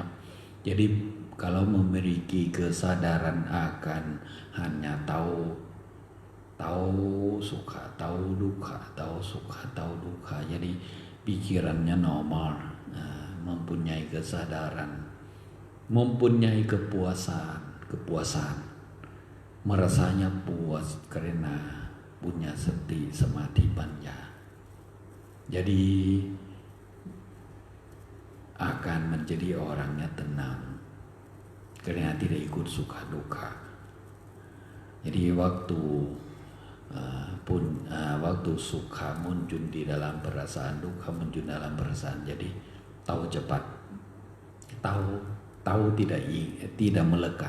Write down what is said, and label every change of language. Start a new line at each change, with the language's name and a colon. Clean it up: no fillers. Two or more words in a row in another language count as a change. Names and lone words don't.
Indonesian: Jadi kalau memiliki kesadaran akan hanya tahu suka, tahu duka, tahu suka, tahu duka, jadi pikirannya normal, mempunyai kesadaran, mempunyai kepuasan, merasanya puas karena punya
Pali: sati samadhi panya.
Indonesian: Jadi akan menjadi orangnya tenang karena tidak ikut suka duka. Jadi waktu suka muncul di dalam perasaan, duka muncul dalam perasaan, jadi tahu cepat, tahu tidak melekat.